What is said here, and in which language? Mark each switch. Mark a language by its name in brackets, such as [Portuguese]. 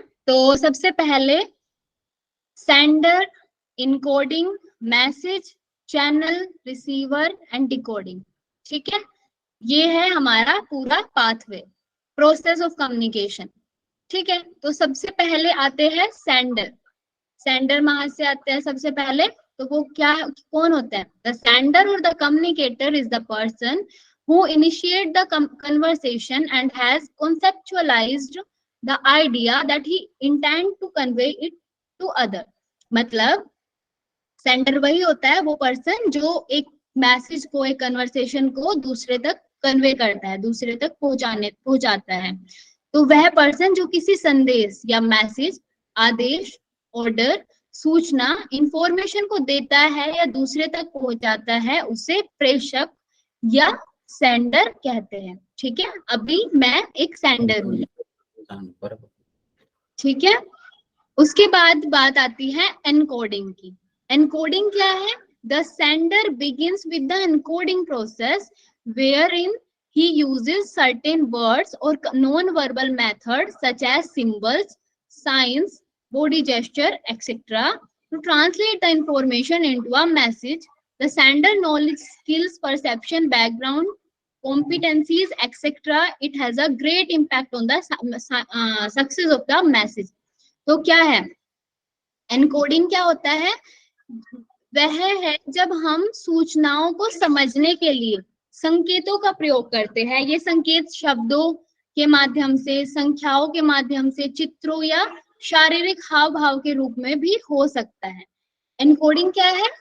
[Hindi] तो सबसे पहले sender, encoding, message, channel, receiver and decoding, ठीक है। ये है हमारा पूरा पाथवे, प्रोसेस ऑफ कम्युनिकेशन। ठीक है, तो सबसे पहले आते हैं सेंडर। सेंडर वहां से आते हैं सबसे पहले, तो वो क्या कौन होता है? [English] The sender और the communicator is the person who initiate the conversation and has conceptualized the idea that he intend to convey it to other। [Hindi] मतलब सेंडर वही होता है, वो पर्सन जो एक मैसेज को, एक कन्वर्सेशन को दूसरे तक कन्वे करता है, दूसरे तक पहुंचाता है। तो वह पर्सन जो किसी संदेश या मैसेज, आदेश, ऑर्डर, सूचना, इंफॉर्मेशन को देता है या दूसरे तक पहुंचाता है, उसे प्रेषक या सेंडर कहते हैं। ठीक है, अभी मैं एक सेंडर हूँ। ठीक है, उसके बाद बात आती है एनकोडिंग की। एनकोडिंग क्या है? [English] The sender begins with the encoding process wherein he uses certain words or non-verbal methods such as symbols, signs, body gesture, etc. to translate the information into a message. The sender knowledge, skills, perception, background, competencies, etc. It has a great impact on the success of the message. [Hindi] तो क्या है encoding? क्या होता है? वह है जब हम सूचनाओं को समझने के लिए संकेतों का प्रयोग करते हैं। ये संकेत शब्दों के माध्यम से, संख्याओं के माध्यम से, चित्रों या शारीरिक हाव भाव के रूप में भी हो सकता है। एनकोडिंग क्या है?